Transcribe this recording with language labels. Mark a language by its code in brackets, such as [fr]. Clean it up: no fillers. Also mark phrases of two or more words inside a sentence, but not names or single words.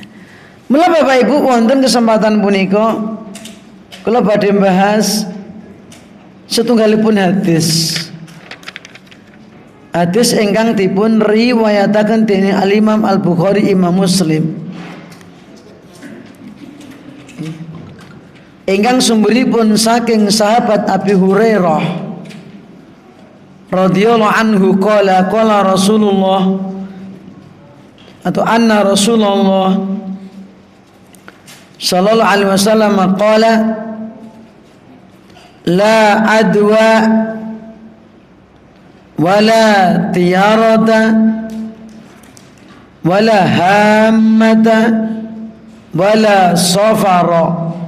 [jv] Mula Bapak Ibu wonten kesempatan punika kula badhe bahas setunggalipun hadis. Hadis ingkang dipun riwayataken dening Al-Imam Al-Bukhari, Imam Muslim. Ingkang sumberipun saking sahabat Abi Hurairah [ar] رضي الله عنه قال رسول الله [jv] atau [ar] أن رسول الله صلى الله عليه وسلم قال لا عدوى ولا طيرة ولا هامة ولا صفر.